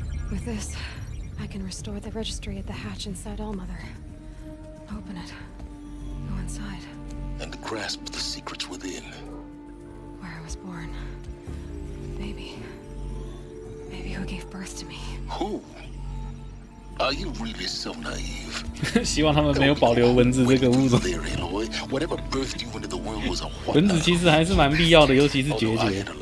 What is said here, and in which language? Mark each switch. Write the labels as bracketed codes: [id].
[en] With this, I can restore the registry at the hatch inside Allmother. Open it. Go inside. And grasp the secrets within. Where I was born. Baby who gave birth to me. Who? Are you really so naive? [zh] 希望他们没有保留蚊子这个物种。 [en] Whatever birthed you into the world was a [zh] 蚊子其实还是蛮必要的，尤其是孑孓。